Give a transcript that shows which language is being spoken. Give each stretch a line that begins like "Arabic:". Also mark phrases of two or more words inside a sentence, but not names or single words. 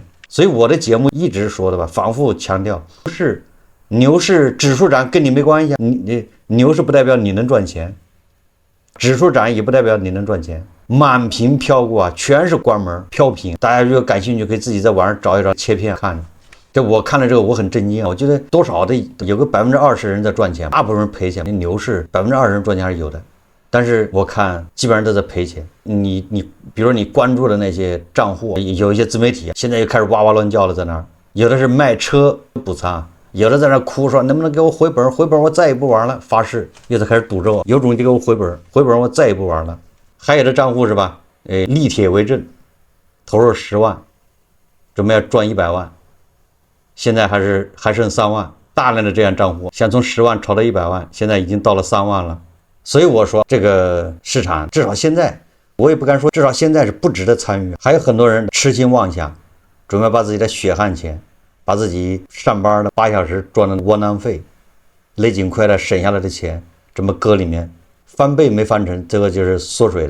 Chinese: 所以我的節目一直說的吧，反復強調，是牛市指數漲跟你沒關係啊，你牛市不代表你能賺錢。指數漲也不代表你能賺錢，滿屏飄過啊，全是關門飄屏。大家如果感興趣，可以自己在網上找一找切片看。這我看了這個，我很震驚啊！我覺得多少的有個20%人在賺錢，大部分人賠錢。那牛市20%人賺錢還是有的，但是我看基本上都在賠錢。你比如說你關注的那些賬戶，有一些自媒體現在又開始哇哇亂叫了，在那兒有的是賣車補倉。有的在那哭說能不能給我回本，回本我再也不玩了，發誓又在開始賭咒，有種就給我回本，回本我再也不玩了。還有的賬戶是吧，立鐵為證，投入10萬，準備要賺100萬，現在還剩3萬，大量的這樣賬戶想從10萬炒到100萬，現在已經到了3萬了。所以我說這個市場至少現在，我也不敢說至少現在是不值得參與，還有很多人痴心妄想，準備把自己的血汗錢，把自己上班的8小時賺的窩囊費，勒緊褲带省下來的錢，這麼擱裡面，翻倍沒翻成，這個就是縮水的。